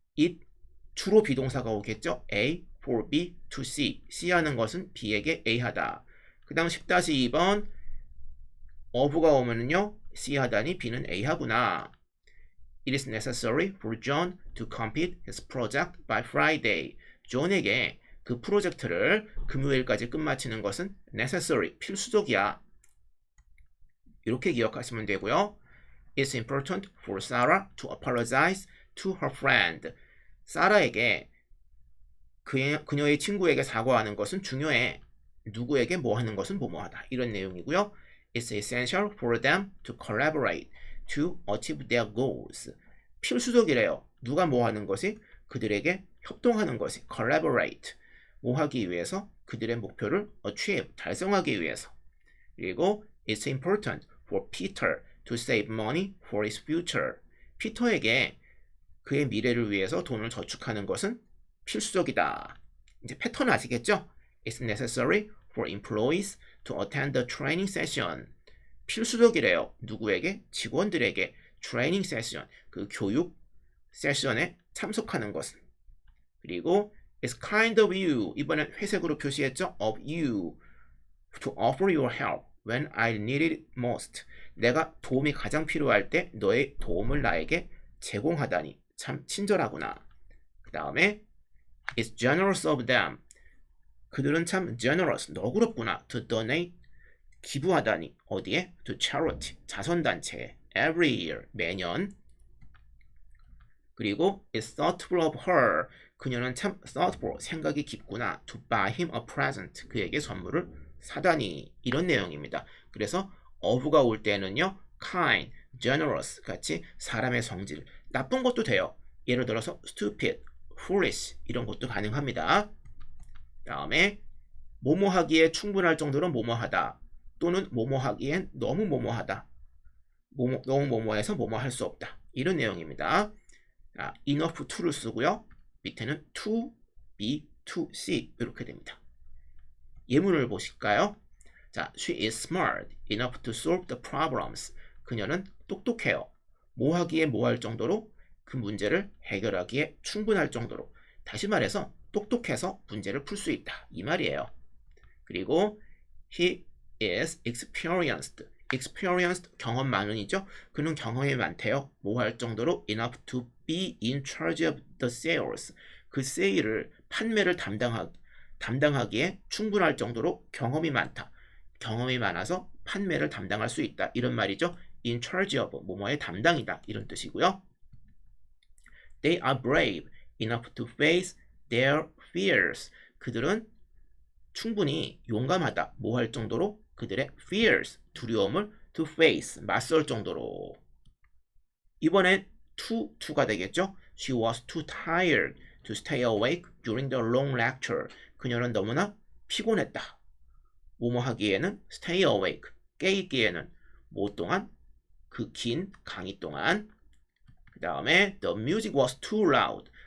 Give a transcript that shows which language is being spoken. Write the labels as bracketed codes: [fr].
[ko] it 주로 비동사가 오겠죠. [en] A, for B, to C. [ko] C 하는 것은 B에게 A 하다. 그 다음 10-2번 of가 오면은요. C 하다니 B는 A 하구나. [en] It is necessary for John to complete his project by Friday. [ko] 존에게 그 프로젝트를 금요일까지 끝마치는 것은 necessary, 필수적이야. 이렇게 기억하시면 되고요. [en] It's important for Sarah to apologize to her friend. [ko] 사라에게 그녀의 친구에게 사과하는 것은 중요해. 누구에게 뭐 하는 것은 뭐뭐 하다. 이런 내용이고요. [en] It's essential for them to collaborate to achieve their goals. [ko] 필수적이래요. 누가 뭐 하는 것이 그들에게 협동하는 것이 collaborate. 뭐 하기 위해서 그들의 목표를 achieve, 달성하기 위해서. [en] 그리고 it's important for Peter to save money for his future. [ko] 피터에게 그의 미래를 위해서 돈을 저축하는 것은 필수적이다. 이제 패턴 아시겠죠? It's necessary for employees to attend the training session. 필수적이래요. 누구에게? 직원들에게 트레이닝 세션, 그 교육 세션에 참석하는 것은. [en] 그리고 It's kind of you. [ko] 이번엔 회색으로 표시했죠? [en] Of you to offer your help when I need it most. [ko] 내가 도움이 가장 필요할 때 너의 도움을 나에게 제공하다니 참 친절하구나. 그 다음에 [en] It's generous of them. [ko] 그들은 참 generous, 너그럽구나. [en] To donate, [ko] 기부하다니. 어디에? [en] To charity, [ko] 자선단체에. [en] Every year, [ko] 매년. [en] 그리고 It's thoughtful of her. [ko] 그녀는 참 thoughtful, 생각이 깊구나. [en] To buy him a present. [ko] 그에게 선물을 사다니. 이런 내용입니다. 그래서 of가 올 때는요. kind, generous 같이 사람의 성질. 나쁜 것도 돼요. 예를 들어서 stupid, foolish 이런 것도 가능합니다. 다음에 뭐뭐 하기에 충분할 정도로 뭐뭐 하다. 또는 뭐뭐 하기엔 너무 뭐뭐 하다. 너무 뭐뭐해서 뭐뭐 할 수 없다. 이런 내용입니다. enough to를 쓰고요. 밑에는 to, be, to see 이렇게 됩니다. 예문을 보실까요? [en] 자, she is smart enough to solve the problems. [ko] 그녀는 똑똑해요. 뭐 하기에 뭐 할 정도로 그 문제를 해결하기에 충분할 정도로. 다시 말해서 똑똑해서 문제를 풀 수 있다. 이 말이에요. 그리고 he is experienced. experienced 경험 많은이죠. 그는 경험이 많대요. 뭐 할 정도로 [en] enough to be in charge of the sales. [ko] 그 세일을 판매를 담당하기에 충분할 정도로 경험이 많다. 경험이 많아서 판매를 담당할 수 있다. 이런 말이죠. in charge of 뭐뭐의 담당이다. 이런 뜻이고요. [en] They are brave enough to face their fears. [ko] 그들은 충분히 용감하다. 뭐 할 정도로? 그들의 fears, 두려움을 to face, 맞설 정도로. 이번엔 to가 되겠죠? [en] She was too tired to stay awake during the long lecture. [ko] 그녀는 너무나 피곤했다. 뭐뭐 하기에는 stay awake, 깨있기에는 뭐 동안? 그 긴 강의 동안. 그 다음에 [en] the music was too loud.